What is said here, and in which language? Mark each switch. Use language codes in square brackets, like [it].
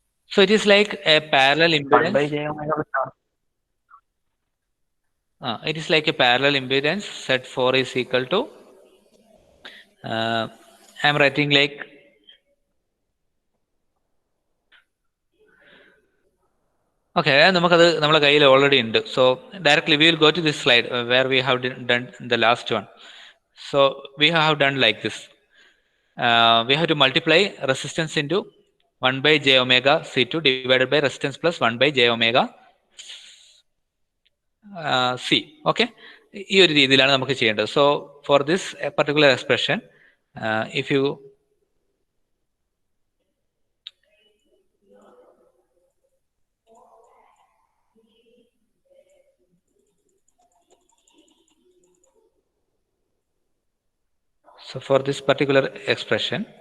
[en] So it is like a parallel impedance. 1 by j omega plus R. It is like a parallel impedance. Z4 is equal to I am writing like [ml] Okay, നമുക്കത് നമ്മുടെ കയ്യിൽ already ഉണ്ട്. [en] So directly we will go to this slide where we have done the last one. So we have done like this. We have to multiply resistance into 1 by j omega C2 divided by resistance plus 1 by j omega C. [ml] Okay, ഈ ഒരു രീതിയിലാണ് നമുക്ക് ചെയ്യേണ്ടത്. [en] So for this particular expression, if you So for this particular expression,